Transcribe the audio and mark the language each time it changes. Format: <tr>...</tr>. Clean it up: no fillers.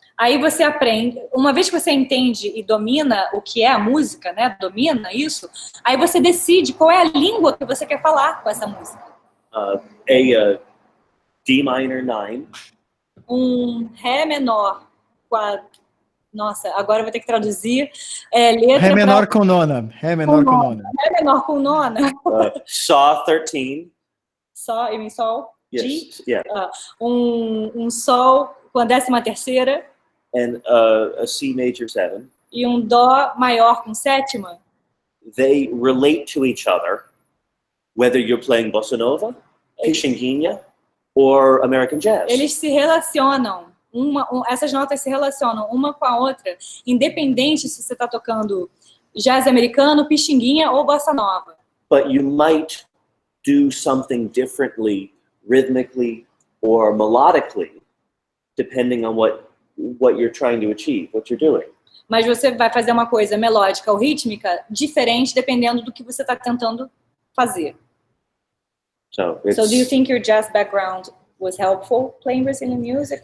<pt>Aí você aprende, uma vez que você entende e domina o que é a música, né, domina isso, aí você decide qual é a língua que você quer falar com essa música.</pt> <en>D minor 9.</en> <pt>Ré menor Nossa, agora eu vou ter que traduzir. Letra Ré menor com nona. Ré menor com nona. Ré menor com nona.</pt> <en>Saw 13.</en> <pt>Sol, e mi sol.</pt> <en>Yes. G. Yeah.</en> <pt>Sol com a 13ª.</pt> <en>And a C major 7.</en> <pt>E dó maior com 7ª.</pt> <en>They relate to each other, whether you're playing bossa nova, pichinguinha, or American jazz.</en> <pt>Eles se relacionam. Essas notas se relacionam uma com a outra, independente se você está tocando jazz americano, pichinguinha ou bossa nova.</pt> <en>But you might do something differently, rhythmically or melodically, depending on what you're trying to achieve, what you're doing.</en> <pt>Mas você vai fazer uma coisa melódica ou rítmica diferente dependendo do que você está tentando fazer.</pt> <en>So do you think your jazz background was helpful playing Brazilian music?</en>